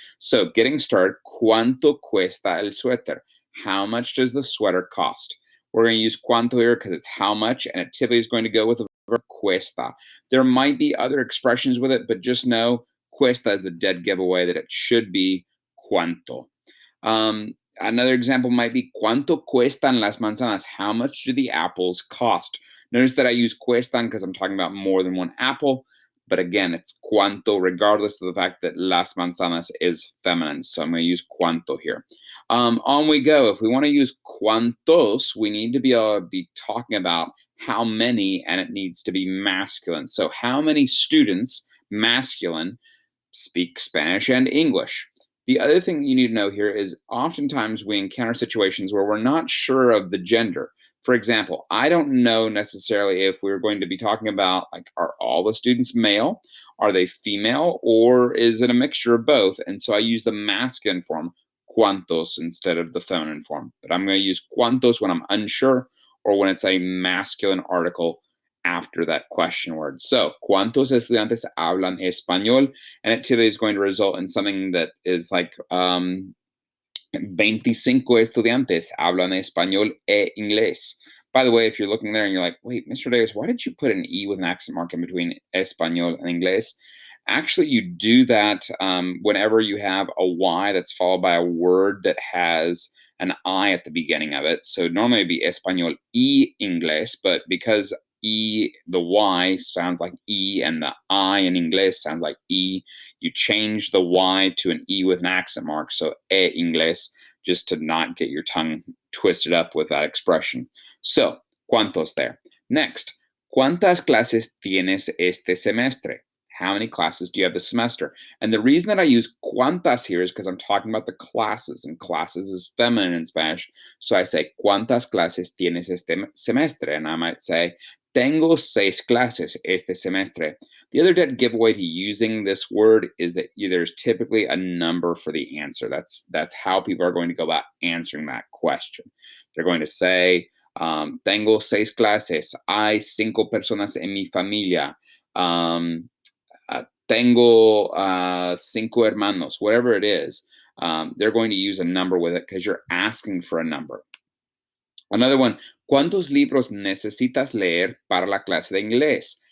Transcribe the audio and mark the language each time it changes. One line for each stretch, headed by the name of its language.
English: So getting started,
Spanish: ¿cuánto cuesta el suéter?
English: How much does the sweater cost? We're going to use cuánto here because it's how much, and it typically is going to go with the verb cuesta. There might be other expressions with it, but just know cuesta is the dead giveaway that it should be cuánto. Another example might be
Spanish: ¿Cuánto cuestan las manzanas?
English: How much do the apples cost? Notice that I use cuestan because I'm talking about more than one apple. But again, it's cuánto, regardless of the fact that las manzanas is feminine. So I'm going to use cuánto here. On we go. If we want to use cuántos, we need to be able to be talking about how many, and it needs to be masculine. So how many students, masculine, speak Spanish and English? The other thing you need to know here is oftentimes we encounter situations where we're not sure of the gender. For example, I don't know necessarily if we're going to be talking about, like, are all the students male? Are they female? Or is it a mixture of both? And so I use the masculine form, cuantos, instead of the feminine form. But I'm going to use cuantos when I'm unsure or when it's a masculine article after that question word.
Spanish: So, ¿cuántos estudiantes hablan español?
English: And it typically is going to result in something that is like 25
Spanish: estudiantes hablan español e inglés.
English: By the way, if you're looking there and you're like, wait, Mr. Davis, why did you put an E with an accent mark in between español and inglés? Actually, you do that whenever you have a Y that's followed by a word that has an I at the beginning of it. So normally it'd be
Spanish: español y inglés,
English: but because the Y sounds like E and the I in inglés sounds like E, you change the Y to an E with an accent mark, so e inglés, just to not get your tongue twisted up with that expression. So, ¿cuántos there?
Spanish: Next, ¿cuántas clases tienes este semestre?
English: How many classes do you have this semester? And the reason that I use cuántas here is because I'm talking about the classes, and classes is feminine in Spanish. So I say,
Spanish: ¿cuántas clases tienes este semestre?
English: And I might say,
Spanish: tengo 6 clases este semestre.
English: The other dead giveaway to using this word is that there's typically a number for the answer. That's how people are going to go about answering that question. They're going to say,
Spanish: tengo 6 clases. Hay 5 personas en mi familia. Tengo 5 hermanos,
English: whatever it is. They're going to use a number with it because you're asking for a number. Another one,
Spanish: ¿cuántos libros necesitas leer para la clase de inglés?